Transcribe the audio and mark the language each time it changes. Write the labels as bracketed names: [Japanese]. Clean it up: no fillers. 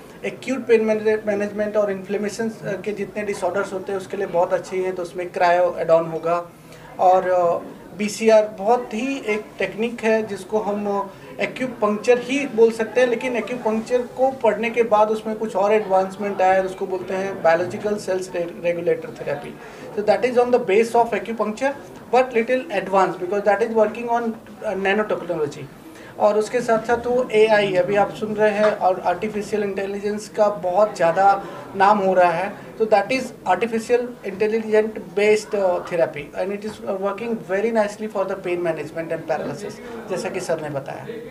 [Hindi] Acute pain management और inflammation के जितने डिसऑर्डर्स होते हैं उसके लिए बहुत अच्छी हैं, तो उसमें क्रायो एड ऑन होगा। और BCR बहुत ही एक टेक्निक है जिसको हम एक्यूपंक्चर ही बोल सकते हैं, लेकिन एक्यूपंक्चर को पढ़ने के बाद उसमें कुछ और एडवांसमेंट आया है, उसको बोलते हैं biological sales regulator therapy. [English] So that is on the base of acupuncture but little advanced because that is working on nanotechnology। [Hindi] और उसके साथ साथ वो AI अभी आप सुन रहे हैं और आर्टिफिशियल इंटेलिजेंस का बहुत ज़्यादा नाम हो रहा है, तो [English] that is artificial intelligent based therapy and it is working very nicely for the pain management and paralysis, [Hindi] जैसा कि सर ने बताया।